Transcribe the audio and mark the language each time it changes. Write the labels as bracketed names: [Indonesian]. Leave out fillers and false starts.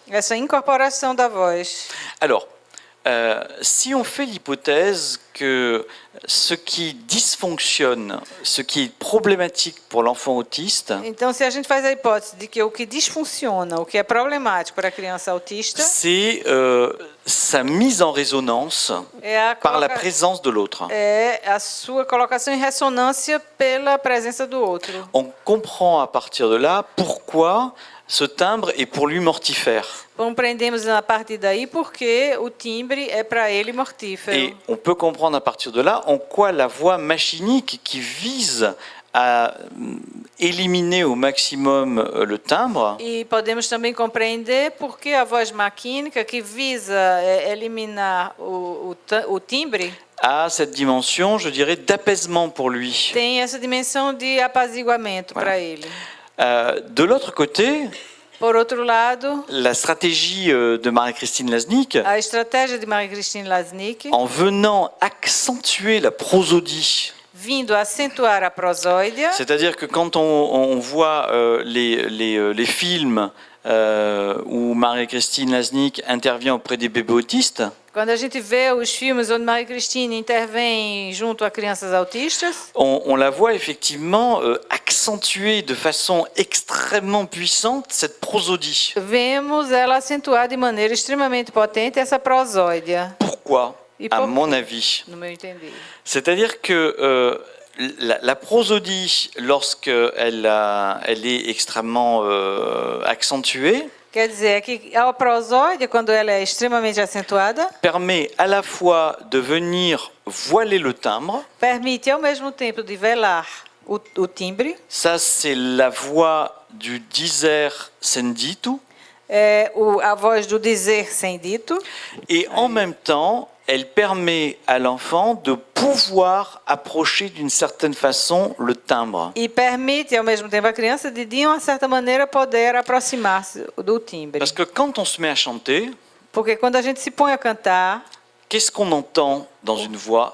[Portuguese] essa incorporação da voz. [French] Alors, si on fait l'hypothèse que ce qui dysfonctionne, ce qui est problématique pour l'enfant autiste, [Portuguese] Então, se a gente faz a hipótese de que o que disfunciona, o que é problemático para a criança autista, [French] c'est sa mise en résonance [Portuguese] é a, [French] par la [Portuguese] coloca- [French] présence de l'autre. [Portuguese] é a sua colocação em ressonância pela presença do outro. [French] On comprend à partir de là pourquoi ce timbre est pour lui mortifère. [Portuguese] Compreendemos a partir daí porque o timbre é para ele mortífero. [French] Et on peut comprendre à partir de là en quoi la voix machinique qui vise à éliminer au maximum le timbre [Portuguese] E podemos também compreender porque a voz maquínica que visa eliminar o timbre [French] a cette dimension, je dirais, d'apaisement pour lui. [Portuguese] tem essa dimensão de apaziguamento para ele. [French] De l'autre côté, [Portuguese] Por outro lado, [French] la stratégie de Marie-Christine Lasnik, [Portuguese] a estratégia de Marie-Christine Lasnik, [French] en venant accentuer la prosodie, [Portuguese] vindo acentuar a prosóidia, [French] c'est-à-dire que quand on voit les films où Marie-Christine Lasnik intervient auprès des bébés autistes, [Portuguese] quando a gente vê os filmes onde Marie-Christine intervém junto a crianças autistas, [French] on la voit effectivement accentuer de façon extrêmement puissante cette prosodie. [Portuguese] vemos ela acentuar de maneira extremamente potente essa prosóidia, [French] Pourquoi? Et À pourquoi? mon avis. [Portuguese] no meu entender. [French] C'est-à-dire que la prosodie, lorsqu'elle elle est extrêmement accentuée, [Portuguese] Quer dizer que a prosódia, quando ela é extremamente acentuada, [French] permet à la fois de venir voiler le timbre. [Portuguese] permite ao mesmo tempo de velar o timbre. [French] Ça, c'est la voix du [Portuguese] dizer sem dito. É a voz do dizer sem dito. [French] Et en même temps, elle permet à l'enfant de pouvoir approcher d'une certaine façon le timbre. [Portuguese] E permite ao mesmo tempo à criança de uma certa maneira, poder aproximar-se do timbre. [French] Parce que quand on se met à chanter, [Portuguese] Porque quando a gente se põe a cantar, [French] qu'est-ce qu'on entend dans une voix